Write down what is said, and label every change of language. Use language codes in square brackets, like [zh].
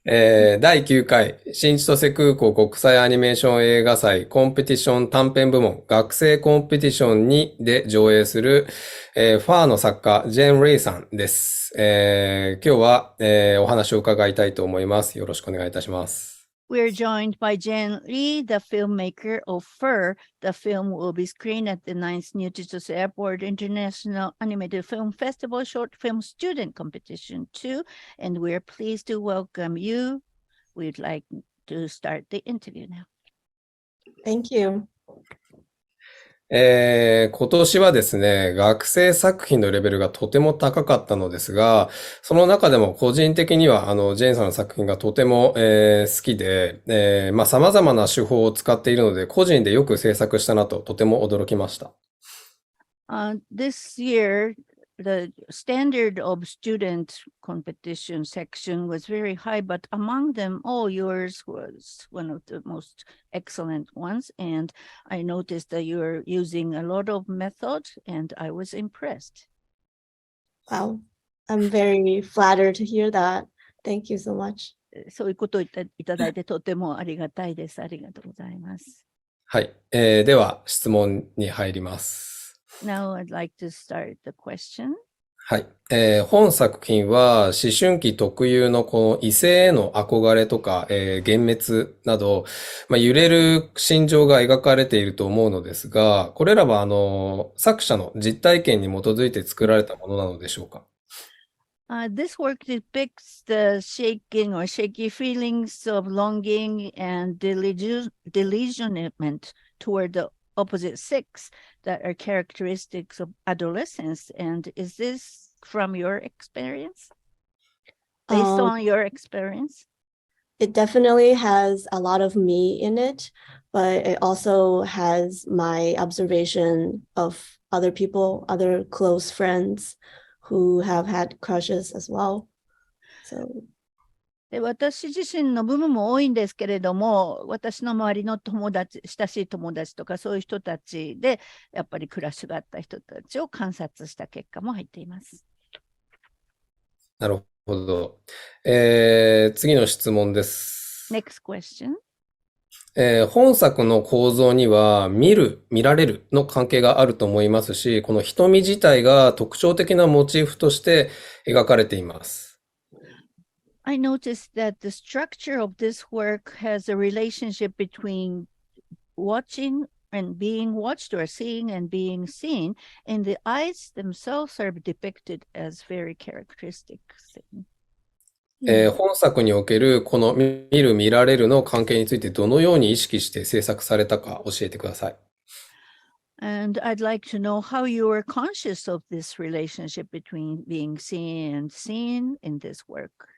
[ja] 第9回新千歳空港国際アニメーション映画祭コンペティション短編部門学生コンペティション2で上映する、ファーの作家ジェーン・レイさんです。今日は、お話を伺いたいと思います。よろしくお願いいたします。 [en] We're joined by Zhen Li, the filmmaker of Fur. The film will be screened at the 9th New Chitose Airport International Animated Film Festival Short Film Student Competition 2, and we're pleased to welcome you. We'd like to start the interview now. Thank you. [ja] 今年はですね、学生作品のレベルがとても高かったのですが、その中でも個人的にはジェーンさんの作品がとても、好きで、様々な手法を使っているので、個人でよく制作したなととても驚きました。 [en] This year, the standard of student competition section was very high, but among them all, yours was one of the most excellent ones. And I noticed that you are using a lot of method, and I was impressed. Wow, I'm very flattered to hear that. Thank you so much. [ja] そういうことをいただいてとてもありがたいです。ありがとうございます。はい、では質問に入ります。 [en] Now I'd like to start the question. [ja] はい。本作品は思春期特有のこの異性への憧れとか、幻滅など、揺れる心情が描かれていると思うのですが、これらは作者の実体験に基づいて作られたものなのでしょうか [en] ？This work depicts the shaking or shaky feelings of longing and delusionment toward the opposite sex that are characteristics of adolescence. And is this from your experience? Based on your experience? It definitely has a lot of me in it, but it also has my observation of other people, other close friends who have had crushes as well. So [ja] で私自身の部分も多いんですけれども、私の周りの友達、親しい友達とかそういう人たちで、やっぱりクラッシュがあった人たちを観察した結果も入っています。なるほど。次の質問です。 [en] Next question. [ja] 本作の構造には見られるの関係があると思いますし、この瞳自体が特徴的なモチーフとして描かれています。 [en] I noticed that the structure of this work has a relationship between watching and being watched or seeing and being seen, and the eyes themselves are depicted as very characteristic thing. [ja] 本作におけるこの見られるの関係についてどのように意識して制作されたか教えてください。 [en] And I'd like to know how you were conscious of this relationship between being seen and seen in this work.